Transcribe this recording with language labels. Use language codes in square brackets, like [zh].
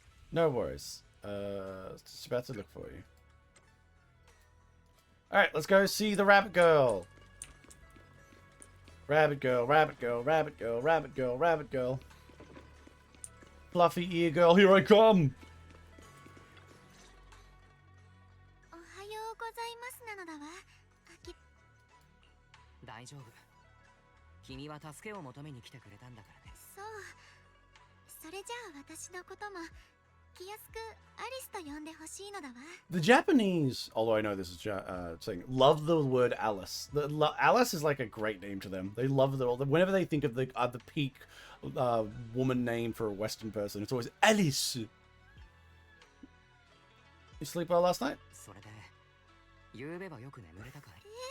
[en] No worries. Just about to look for you. Alright, let's go see the rabbit girl. Rabbit girl, rabbit girl, rabbit girl, rabbit girl, rabbit girl. Fluffy ear girl, here I come! [ja] おはようございますなのだわ。大丈夫。君は助けを求めに来てくれたんだからね。そう。それじゃあ私のことも気安くアリスと呼んでほしいのだわ。 [en] The Japanese, although I know this is saying, love the word Alice. Alice is like a great name to them. They love it all. Whenever they think of the peak woman name for a Western person, it's always Alice. You sleep well last night? [ja] それで、夕べはよく眠れたかい？